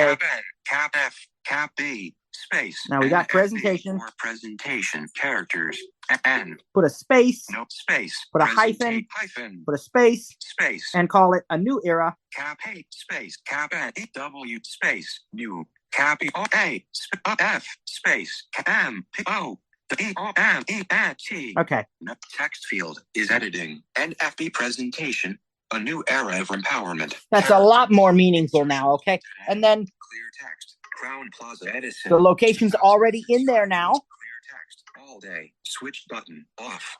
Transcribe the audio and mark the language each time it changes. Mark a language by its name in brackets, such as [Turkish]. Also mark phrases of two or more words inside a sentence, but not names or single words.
[English] Cap N, Cap F, Cap B, space. Now we got NFB, presentation. or presentation characters. N. Put a space. No space. Put a hyphen. Hyphen. Put a space. Space. And call it a new era. Cap A space. Cap N W space new. Cap E O A F space M P O E O M E N T. Okay. Text field is editing. NFB presentation. A new era of empowerment. That's a lot more meaningful now. Okay. And then clear text. Crown Plaza Edison. the location's already in there now. Clear text. All day. Switch button off.